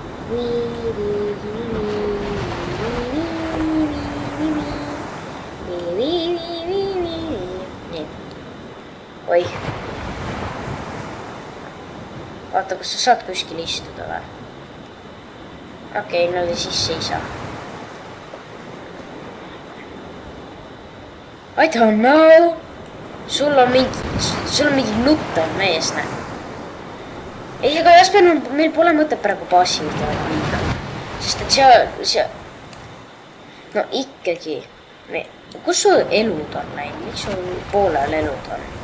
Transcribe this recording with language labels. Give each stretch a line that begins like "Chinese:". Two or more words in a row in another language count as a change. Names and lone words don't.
Estonian: nii. Oih. Vaata, kas sa saad kuskil istuda või? Okei, no sisse ei saa.
English: I don't know.
Estonian: Sul on mingi nuttav mees, näe. Ei, aga Jasper, meil pole mõtet praegu baasi juurde minna. Sest et seal... No ikkagi. Kus su elud on läinud? Miks sul poolel elud on?